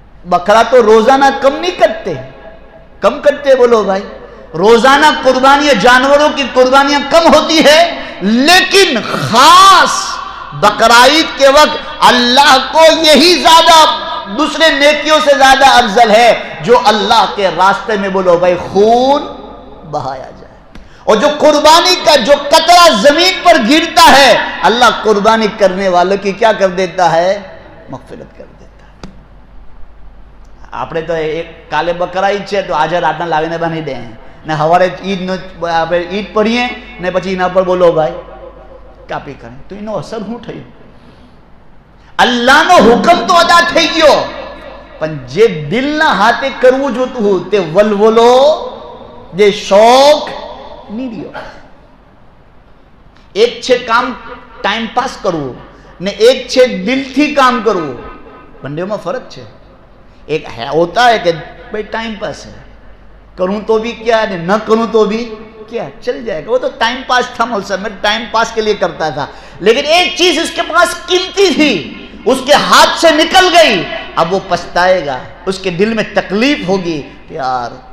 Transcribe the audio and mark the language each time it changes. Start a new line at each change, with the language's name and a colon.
Urdu: بکرا تو روزانہ کم نہیں کرتے، کم کرتے بولو بھائی، روزانہ قربانیاں، جانوروں کی قربانیاں کم ہوتی ہے، لیکن خاص بقرعید کے وقت اللہ کو یہی زیادہ، دوسرے نیکیوں سے زیادہ افضل ہے جو اللہ کے راستے میں بولو بھائی خون بہایا جائے۔ اور جو قربانی کا جو قطرہ زمین پر گرتا ہے، اللہ قربانی کرنے والوں کی کیا کر دیتا ہے؟ مغفرت کر دیتا ہے۔
Gujarati: આપણે તો એક કાલે બકરા ઈદ છે તો આજે રાતના લાવીને બાંધી દે ને સવારે ઈદ પડીએ ને પછી એના પર બોલો ભાઈ કાપી કરે, તો એનો અસર શું થયું? અલ્લાહનો હુકમ તો અદા થઈ ગયો, પણ જે દિલના હાથે કરવું જોતું હતું તે વલવલો, જે શોખ નહીં રહ્યો। એક છે કામ ટાઈમ પાસ કરવું ને એક છે દિલથી કામ કરવું, બંનેમાં ફરક છે।
Urdu: ایک ہوتا ہے کہ بھائی ٹائم پاس ہے، کروں تو بھی کیا ہے، نہ کروں تو بھی کیا، چل جائے گا، وہ تو ٹائم پاس تھا مولوی، میں ٹائم پاس کے لیے کرتا تھا، لیکن ایک چیز اس کے پاس قیمتی تھی، اس کے ہاتھ سے نکل گئی، اب وہ پچھتائے گا، اس کے دل میں تکلیف ہوگی کہ یار